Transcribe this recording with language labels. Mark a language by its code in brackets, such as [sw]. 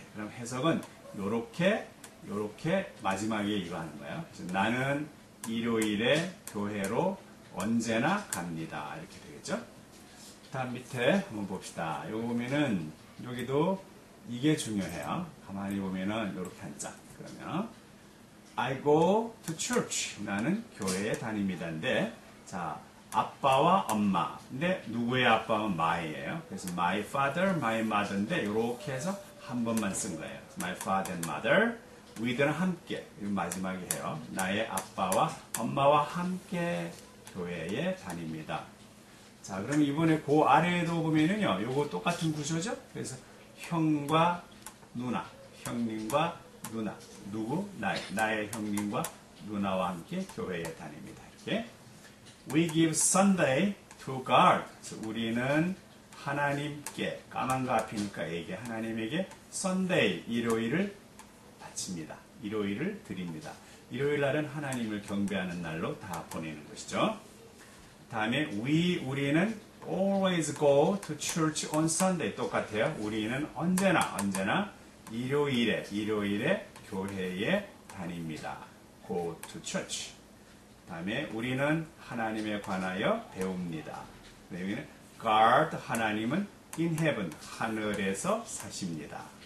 [ko] 그럼 해석은 요렇게 마지막에 이거 하는 거예요. 그래서 나는 일요일에 교회로 언제나 갑니다. 이렇게 되겠죠? 다음 밑에 한번 봅시다. 여기 보면은 여기도 이게 중요해요. 가만히 보면은 이렇게 한 짝. [en] 그러면 I go to church. [ko] 나는 교회에 다닙니다인데 자 아빠와 엄마. 근데 누구의 아빠는 my예요. 그래서 [en] my father, my mother [ko] 인데 이렇게 해서 한 번만 쓴 거예요. [en] My father and mother. [ko] with는 함께. 이거 마지막에 해요. 나의 아빠와 엄마와 함께 교회에 다닙니다. 자, 그럼 이번에 그 아래에도 보면은요, 요거 똑같은 구조죠? 그래서 형과 누나, 형님과 누나, 나의 형님과 누나와 함께 교회에 다닙니다. [en] 이렇게. We give Sunday to God. [ko] 그래서 우리는 하나님께, 까만 거 앞이니까 이게 하나님에게 Sunday, 일요일을 바칩니다. 일요일을 드립니다. 일요일 날은 하나님을 경배하는 날로 다 보내는 것이죠. [en] 다음에 우리는 always go to church on Sunday. [ko] 똑같아요. 우리는 언제나 일요일에 교회에 다닙니다. [en] Go to church. [ko] 다음에 우리는 하나님에 관하여 배웁니다. 여기는 God, 하나님은 [en] in heaven, [ko] 하늘에서 사십니다.